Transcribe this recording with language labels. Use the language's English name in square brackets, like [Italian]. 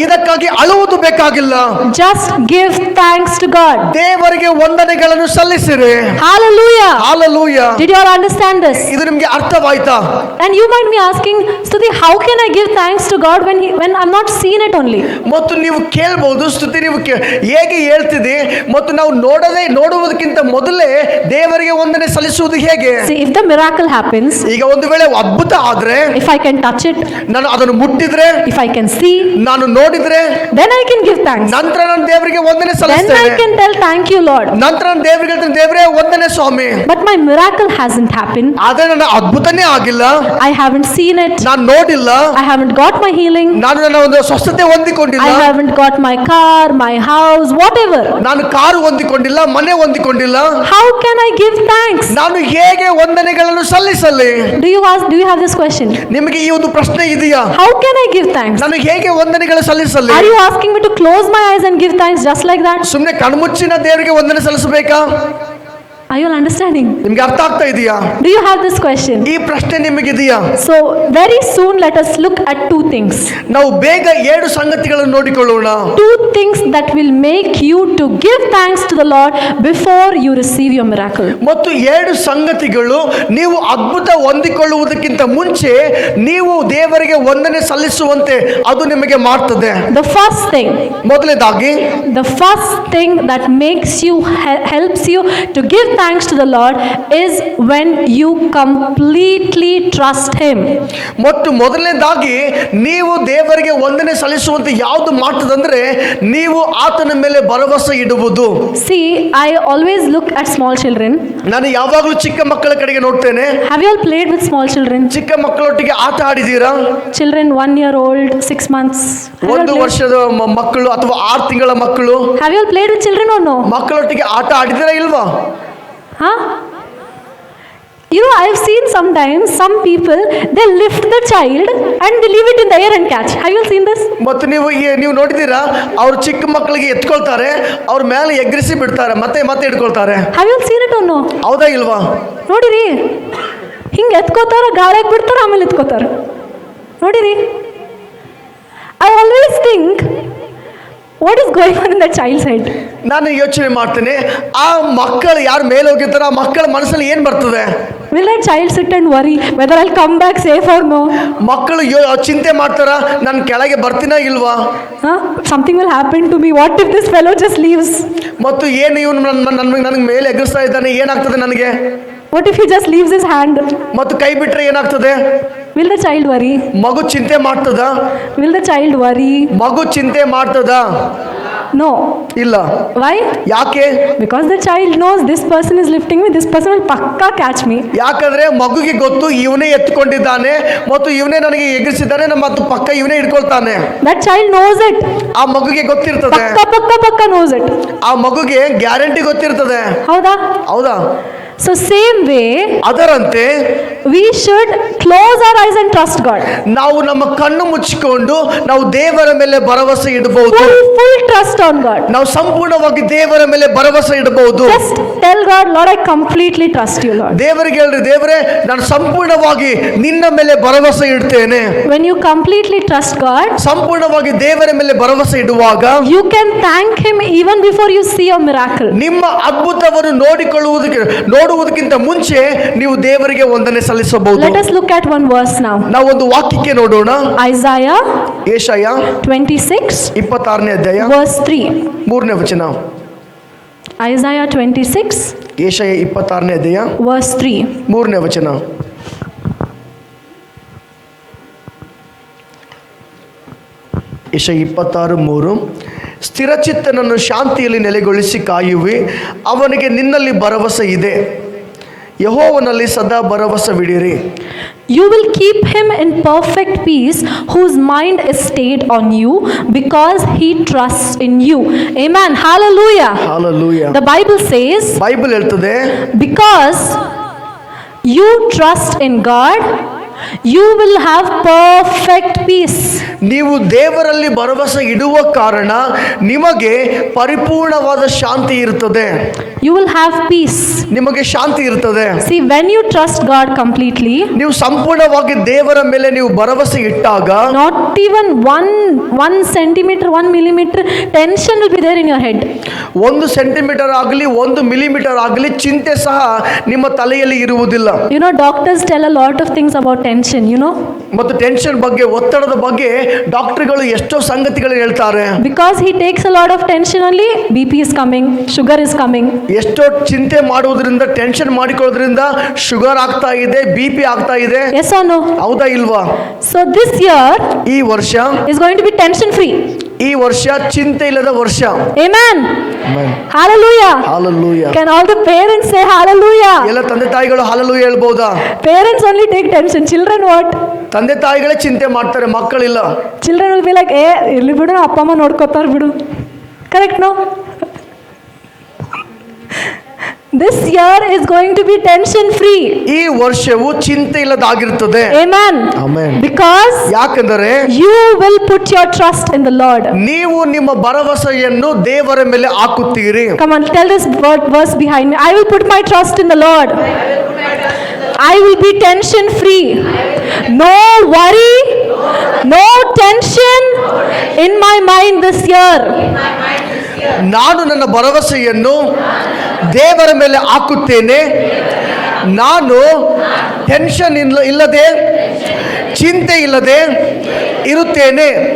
[Kannada] ಇದಕ್ಕಾಗಿ ಅಳುವುದು ಬೇಕಾಗಿಲ್ಲ. [English] Just give thanks to God. [Kannada] ದೇವರಿಗೆ ವಂದನೆಗಳನ್ನು ಸಲ್ಲಿಸಿರಿ. [English] Hallelujah. Hallelujah. Did you all understand this? [Kannada] ಇದು ನಿಮಗೆ ಅರ್ಥವಾಯ್ತಾ? [English] And you might be asking, Stuti, how can I give thanks to God when I'm not seen it only? [Kannada] ಮತ್ತು ನೀವು ಕೇಳಬಹುದು, ಸ್ತುತಿ ನೀವು ಹೇಗೆ ಹೇಳ್ತಿದೆ ಮತ್ತು ನಾವು ನೋಡುವುದಕ್ಕಿಂತ ಮೊದಲೇ ದೇವರಿಗೆ ವಂದನೆ ಸಲ್ಲಿಸುವುದು ಹೇಗೆ? [English] See, if the miracle happens, [Kannada] ಈಗ ಒಂದು ವೇಳೆ ಅದ್ಭುತ ಆದ್ರೆ, [English] if I can touch it, [Kannada] ನಾನು ಅದನ್ನು ಮುಟ್ಟಿದ್ರೆ, [English] if I can see, [Kannada] ನಾನು ನೋಡಿದ್ರೆ, [English] then I can give thanks. [Kannada] ನಂತರ ನಾನು ದೇವರಿಗೆ ವಂದನೆ [English] Then [Kannada] ಸಲ್ಲಿಸ್ತೇನೆ. [English] I can tell thank you, Lord. [Kannada] ನಂತರ ನಾನು ದೇವರಿಗೆ ಹೇಳ್ತೇನೆ, ದೇವರೇ ವಂದನೆ ಸ್ವಾಮಿ. [English] But my miracle hasn't happened. [Kannada] ಆದ್ರೆ ನನ್ನ ಅದ್ಭುತನೇ ಆಗಿಲ್ಲ, [English] I haven't seen it. [Kannada] ನಾನು ನೋಡಿಲ್ಲ, [English] I haven't got my healing. [Kannada] ನಾನು ನನ್ನ ಒಂದು ಸ್ವಸ್ಥತೆ ಹೊಂದಿಕೊಂಡಿಲ್ಲ, [English] I haven't got my car, my house, whatever. [Kannada] ನಾನು ಕಾರು ಹೊಂದಿಕೊಂಡಿಲ್ಲ, ಮನೆ ಹೊಂದಿಕೊಂಡಿಲ್ಲ. [English] How can I give thanks? [Kannada] ನಾನು ಹೇಗೆ ವಂದನೆಗಳನ್ನು ಸಲ್ಲಿಸಲಿ? [English] Do you have this question? [Kannada] ನಿಮಗೆ ಈ ಒಂದು ಪ್ರಶ್ನೆ ಇದೆಯಾ? [English] How can I give thanks? [Kannada] ನಾನು ಹೇಗೆ ವಂದನೆಗಳು ಸಲ್ಲಿಸಲಿ? [English] Are you asking me to close my eyes and give thanks just like that? [Kannada] ಸುಮ್ಮನೆ ಕಣ್ಮುಚ್ಚಿನ ದೇವರಿಗೆ ವಂದನೆ ಸಲ್ಲಿಸಬೇಕಾ? [English] Are you all understanding? [Kannada] ನಿಮ್ಗೆ ಅರ್ಥ ಆಗ್ತಾ ಇದೆಯಾ? [English] Do you have this question? [Kannada] ಈ ಪ್ರಶ್ನೆ ನಿಮಗಿದೆಯಾ? [English] So very soon let us look at two things. [Kannada] ನಾವು ಬೇಗ 7 ಸಂಗತಿಗಳನ್ನು ನೋಡಿಕೊಳ್ಳೋಣ. [English] Two things that will make you to give thanks to the Lord before you receive your miracle. [Kannada] ಮತ್ತು 7 ಸಂಗತಿಗಳು ನೀವು ಅದ್ಭುತ ಹೊಂದಿಕೊಳ್ಳುವುದಕ್ಕಿಂತ ಮುಂಚೆ ನೀವು ದೇವರಿಗೆ ವಂದನೆ ಸಲ್ಲಿಸುವಂತೆ ಅದು ನಿಮಗೆ ಮಾಡ್ತದೆ. [English] The first thing, [Kannada] ಮೊದಲನೇದಾಗಿ [English] the first thing that makes you helps you to give thanks to the Lord is when you completely trust him. [Kannada] ಮತ್ತು ಮೊದಲನೇದಾಗಿ ನೀವು ದೇವರಿಗೆ ವಂದನೆ ಸಲ್ಲಿಸುವಂತೆ ಯಾವುದು ಮಾಡ್ತದಂದ್ರೆ ನೀವು ಆತನ ಮೇಲೆ ಭರವಸೆ ಇಡುವುದು. [English] See, I always look at small children. [Kannada] ನಾನು ಯಾವಾಗಲೂ ಚಿಕ್ಕ ಮಕ್ಕಳ ಕಡೆಗೆ ನೋಡ್ತೇನೆ. [English] Have you all played with small children? [Kannada] ಚಿಕ್ಕ ಮಕ್ಕಳೊಟ್ಟಿಗೆ ಆಟ ಆಡಿದ್ದೀರಾ? [English] Children 1 year old, 6 months. Have you all 1 played? [Kannada] ವರ್ಷದ ಮಕ್ಕಳು ಅಥವಾ 6 ತಿಂಗಳ ಮಕ್ಕಳು [English] Have you all played with children or no? [Kannada] ಮಕ್ಕಳೊಟ್ಟಿಗೆ ಆಟ ಆಡಿದ್ದೀರಾ ಇಲ್ವಾ? Huh? [English] You know, I've seen sometimes some people, they lift the child and they leave it in the air and catch. Have you all seen this? [Kannada] ಮತ್ತು ನೀವು ನೋಡಿದ್ದೀರಾ, ಅವ್ರು ಚಿಕ್ಕ ಮಕ್ಕಳಿಗೆ ಎತ್ಕೊಳ್ತಾರೆ, ಅವ್ರ ಮೇಲೆ ಎಗ್ರಿಸಿ ಬಿಡ್ತಾರೆ, ಮತ್ತೆ ಇಟ್ಕೊಳ್ತಾರೆ. [English] Have you all seen it or no? [Kannada] ಹೌದಾ ಇಲ್ವಾ? ನೋಡಿರಿ, ಹಿಂಗೆ ಎತ್ಕೋತಾರ, ಗಾಳಿಗೆ ಬಿಡ್ತಾರ, ಆಮೇಲೆ ಎತ್ಕೋತಾರ. ನೋಡಿರಿ, [English] I always think, what is going on in that child's head? [Kannada] ನಾನು ಯೋಚನೆ ಮಾಡ್ತೇನೆ, ಆ ಮಕ್ಕಳು ಯಾರು ಮೇಲೆ ಹೋಗಿರ್ತಾರೋ ಆ ಮಕ್ಕಳ ಮನಸ್ಸಲ್ಲಿ ಏನು ಬರ್ತದೆ? [English] Will that child sit and worry whether I'll come back safe or no? [Kannada] ಮಕ್ಕಳು ಚಿಂತೆ ಮಾಡ್ತಾರ, ನಾನು ಕೆಳಗೆ ಬರ್ತೀನಾ ಇಲ್ವಾ? Huh? [English] Something will happen to me. What if this fellow just leaves? [Kannada] ಮತ್ತು ಏನು ಇವನು ನನಗೆ ಮೇಲೆ ಎಗರಿಸ್ತಾ ಇದ್ದಾನೆ, ಏನಾಗ್ತದೆ ನನಗೆ? [English] What if he just leaves his hand? [Kannada] ಮತ್ತು ಕೈ ಬಿಟ್ರೆ ಏನಾಗ್ತದೆ? [English] Will the child worry? [Kannada] ಮಗು ಚಿಂತೆ ಮಾಡ್ತದ? [English] Will the child worry? [Kannada] ಮಗು ಚಿಂತೆ ಮಾಡ್ತದ? [English] No. [Kannada] ಇಲ್ಲ. [English] Why? [Kannada] ಯಾಕೆ? [English] Because the child knows this person is lifting me, this person will pakka catch me. [Kannada] ಯಾಕಂದ್ರೆ ಮಗುಗೆ ಗೊತ್ತು ಇವನೇ ಎತ್ಕೊಂಡಿದ್ದಾನೆ ಮತ್ತು ಇವನೇ ನನಗೆ ಎಗರಿಸಿದ್ದಾನೆ, ಮತ್ತು ಪಕ್ಕ ಇವನೇ ಇಟ್ಕೊಳ್ತಾನೆ. [English] That child knows it. [Kannada] ಆ ಮಗುಗೆ ಗೊತ್ತಿರ್ತದೆ. [English] Pakka knows it. [Kannada] ಆ ಮಗುಗೆ ಗ್ಯಾರಂಟಿ ಗೊತ್ತಿರ್ತದೆ. ಹೌದಾ? [English] So same way, [Kannada] ಅದರಂತೆ [English] we should close our eyes and trust God. [Kannada] ನಾವು ನಮ್ಮ ಕಣ್ಣು ಮುಚ್ಚಿಕೊಂಡು ನಾವು ದೇವರ ಮೇಲೆ ಭರವಸೆ ಇಡಬಹುದು. [English] Full trust on God. [Kannada] ನಾವು ಸಂಪೂರ್ಣವಾಗಿ ದೇವರ ಮೇಲೆ ಭರವಸೆ ಇಡಬಹುದು. [English] Just tell God, Lord, I completely trust you, Lord. [Kannada] ದೇವರಿಗೆ ಹೇಳ್ರಿ, ದೇವರೇ ನಾನು ಸಂಪೂರ್ಣವಾಗಿ ನಿನ್ನ ಮೇಲೆ ಭರವಸೆ ಇಡ್ತೇನೆ. [English] When you completely trust God, [Kannada] ಸಂಪೂರ್ಣವಾಗಿ ದೇವರ ಮೇಲೆ ಭರವಸೆ ಇಡುವಾಗ [English] you can thank him even before you see a miracle. [Kannada] ನಿಮ್ಮ ಅದ್ಭುತವನ್ನು ನೋಡುವುದಕ್ಕಿಂತ ಮುಂಚೆ ನೀವು ದೇವರಿಗೆ ವಂದನೆ ಸಲ್ಲಿಸಬಹುದು. [English] Let us look at one verse now. [Kannada] ನಾವು ಒಂದು ವಾಕ್ಯಕ್ಕೆ ನೋಡೋಣ. [English] Isaiah [Kannada] ಯೆಶಾಯ 26 26ನೇ ಅಧ್ಯಾಯ [English] verse 3. [Kannada] 3ನೇ ವಚನ. [English] Isaiah 26 [Kannada] ಯೆಶಾಯ 26ನೇ ಅಧ್ಯಾಯ [English] verse 3. [Kannada] 3ನೇ ವಚನ. ಯೆಶಾಯ 26:3. ಸ್ಥಿರಚಿತ್ತನನ್ನು ಶಾಂತಿಯಲ್ಲಿ ನೆಲೆಗೊಳಿಸಿ ಕಾಯುವಿ, ಅವನಿಗೆ ನಿನ್ನಲ್ಲಿ ಭರವಸೆ ಇದೆ, ಯೆಹೋವನಲ್ಲಿ ಸದಾ ಭರವಸವಿಡಿರಿ. [English] You will keep him in perfect peace whose mind is stayed on you because he trusts in you. Amen. Hallelujah. Hallelujah. The Bible says, [Kannada] Bible ಹೇಳ್ತದೆ, [English] because you trust in God, you will have perfect peace. [Kannada] ನೀವು ದೇವರಲ್ಲಿ ಭರವಸೆ ಇಡುವ ಕಾರಣ ನಿಮಗೆ ಪರಿಪೂರ್ಣವಾದ ಶಾಂತಿ ಇರುತ್ತದೆ. [English] You will have peace. [Kannada] ನಿಮಗೆ ಶಾಂತಿ ಇರುತ್ತದೆ. [English] See, when you trust God completely, [Kannada] ನೀವು ಸಂಪೂರ್ಣವಾಗಿ ದೇವರ ಮೇಲೆ ನೀವು ಭರವಸೆ ಇಟ್ಟಾಗ [English] not even one centimeter, 1 millimeter tension will be there in your head. [Kannada] 1 centimetre ಆಗಲಿ 1 ಮಿಲಿಮೀಟರ್ ಆಗಲಿ ಚಿಂತೆ ಸಹ ನಿಮ್ಮ ತಲೆಯಲ್ಲಿ ಇರುವುದಿಲ್ಲ. [English] You know, doctors tell a lot of things about tension, you know. [Kannada] ಮತ್ತು ಟೆನ್ಷನ್ ಬಗ್ಗೆ, ಒತ್ತಡದ ಬಗ್ಗೆ ಡಾಕ್ಟರ್ಗಳು ಎಷ್ಟೋ ಸಂಗತಿಗಳು ಹೇಳ್ತಾರೆ. [English] Because he takes a lot of tension only, BP is coming, sugar is coming. [Kannada] ಎಷ್ಟೋ ಚಿಂತೆ ಮಾಡುವುದರಿಂದ, ಟೆನ್ಷನ್ ಮಾಡಿಕೊಳ್ಳೋದ್ರಿಂದ ಶುಗರ್ ಆಗ್ತಾ ಇದೆ, BP ಆಗ್ತಾ ಇದೆ. [English] Yes or no? [Kannada] ಹೌದಾ ಇಲ್ವಾ? [English] So this year [Kannada] ಈ ವರ್ಷ [English] is going to be tension free. [Kannada] ಈ ವರ್ಷ ಚಿಂತೆ ಇಲ್ಲದ ವರ್ಷ. [English] Amen. Hallelujah. Hallelujah. Can all the parents say hallelujah? [Kannada] ಎಲ್ಲ ತಂದೆ ತಾಯಿಗಳು ಹಲ್ಲೆಲೂಯಾ ಹೇಳ್ಬೋದಾ? [English] Parents only take tension. Children what? [Kannada] ತಂದೆ ತಾಯಿಗಳೇ ಚಿಂತೆ ಮಾಡ್ತಾರೆ, ಮಕ್ಕಳಿಲ್ಲ. [English] Children will be like, [Kannada] ಇರ್ಲಿ ಬಿಡು, ಅಪ್ಪ ಅಮ್ಮ ನೋಡ್ಕೋತಾರ ಬಿಡು. [English] Correct, no? This year is going to be tension free. [Kannada] ಈ ವರ್ಷವು ಚಿಂತೆ ಇಲ್ಲದಾಗಿರುತ್ತದೆ. [English] Amen. Amen. Because [Kannada] ಯಾಕೆಂದರೆ [English] you will put your trust in the Lord. [Kannada] ನೀವು ನಿಮ್ಮ ಭರವಸೆಯನ್ನು ದೇವರ ಮೇಲೆ ಹಾಕುತ್ತೀರಿ. [English] Come on, tell this verse behind me. I will put my trust in the Lord. I will be tension free. No worry, no tension in my mind this year. [Kannada] ನಾನು ನನ್ನ ಭರವಸೆಯನ್ನು ದೇವರ ಮೇಲೆ ಹಾಕುತ್ತೇನೆ. ನಾನು ಟೆನ್ಷನ್ ಇಲ್ಲದೆ, ಚಿಂತೆ ಇಲ್ಲದೆ ಇರುತ್ತೇನೆ.